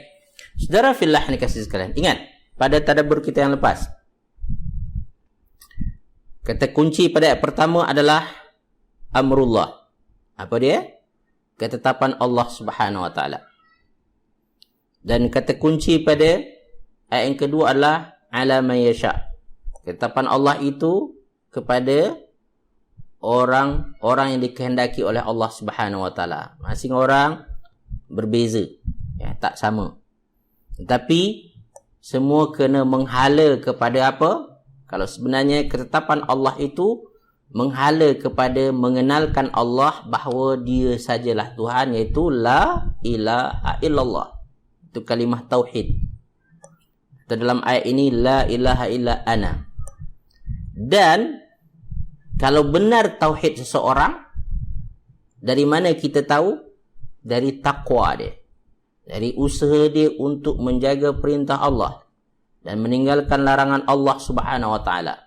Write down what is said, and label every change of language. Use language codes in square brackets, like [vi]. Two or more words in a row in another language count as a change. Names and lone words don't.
[ms] Saudara fillah ni kasih sekalian, ingat pada tadabbur kita yang lepas. Kata kunci pada ayat pertama adalah amrullah. Apa dia? Ketetapan Allah [ar] سبحانه وتعالى. [ms] Dan kata kunci pada ayat yang kedua adalah [ar] على من يشاء. [ms] Ketetapan Allah itu kepada orang yang dikehendaki oleh Allah [ar] سبحانه وتعالى. [ms] Masing orang berbeza, ya, tak sama. Tetapi semua kena menghala kepada apa? Kalau sebenarnya ketetapan Allah itu menghala kepada mengenalkan Allah bahawa dia sajalah Tuhan, iaitu [ar] لا إله إلا الله. [ms] Itu kalimah tauhid. Dalam ayat ini [ar] لا إله إلا أنا. [ms] Dan kalau benar tauhid seseorang, dari mana kita tahu? Dari takwa dia. Dari usaha dia untuk menjaga perintah Allah dan meninggalkan larangan Allah [ar] سبحانه وتعالى.